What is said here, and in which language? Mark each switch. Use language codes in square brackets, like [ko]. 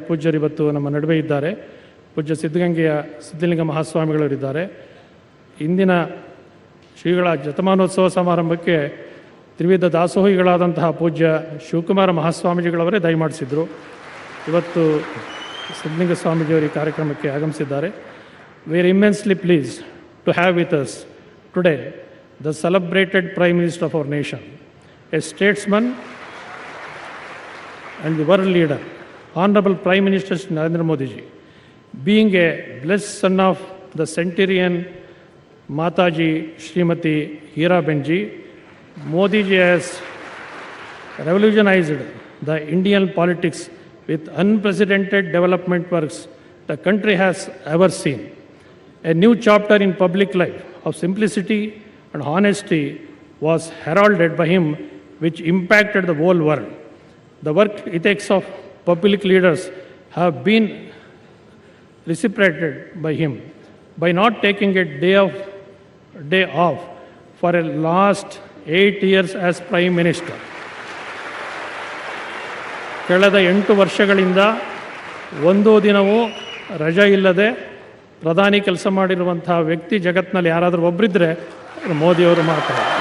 [kn] ಪೂಜ್ಯರು ಇವತ್ತು ನಮ್ಮ ನಡುವೆ ಇದ್ದಾರೆ. ಪೂಜ್ಯ ಸಿದ್ಧಲಿಂಗ ಮಹಾಸ್ವಾಮಿಗಳವರಿದ್ದಾರೆ. ಇಂದಿನ ಶ್ರೀಗಳ ಶತಮಾನೋತ್ಸವ ಸಮಾರಂಭಕ್ಕೆ ತ್ರಿವಿಧ ದಾಸೋಹಿಗಳಾದಂತಹ ಪೂಜ್ಯ ಶಿವಕುಮಾರ ಮಹಾಸ್ವಾಮೀಜಿಗಳವರೇ ದಯಮಾಡಿಸಿದರು. ಇವತ್ತು ಸಿದ್ಧಲಿಂಗ ಸ್ವಾಮೀಜಿಯವರು ಈ ಕಾರ್ಯಕ್ರಮಕ್ಕೆ ಆಗಮಿಸಿದ್ದಾರೆ. [en] We are immensely pleased to have with us today the celebrated Prime Minister of our nation, a statesman and the world leader, Honorable Prime Minister Narendra Modi ji. Being a blessed son of the centurion Mataji Srimati Hira Benji, Modi ji has revolutionized the Indian politics with unprecedented development works the country has ever seen. A new chapter in public life of simplicity and honesty was heralded by him, which impacted the whole world. The work ethics of public leaders have been reciprocated by him by not taking a day off for a last 8 years as Prime Minister. [kn] ಕಳೆದ 8 ವರ್ಷಗಳಿಂದ ಒಂದೂ ದಿನವೂ ರಜೆ ಇಲ್ಲದೆ ಪ್ರಧಾನಿ ಕೆಲಸ ಮಾಡಿರುವಂಥ ವ್ಯಕ್ತಿ ಜಗತ್ತಿನಲ್ಲಿ ಯಾರಾದರೂ ಒಬ್ಬರಿದ್ದರೆ ಮೋದಿಯವರು ಮಾತ್ರ.